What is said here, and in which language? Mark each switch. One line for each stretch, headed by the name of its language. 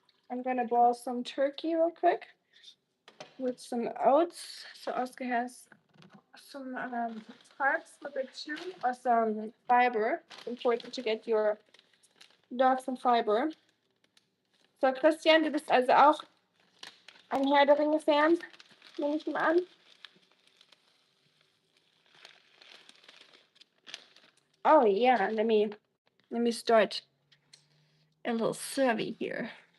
English: I'm gonna boil some turkey real quick with some oats. So Oscar has some carbs with it too, or some fiber. It's important to get your dog some fiber.
German: So Christian, du bist also auch ein Herr der Ringe-Fan, nehme ich mal an.
English: Oh yeah, let me start a little survey here.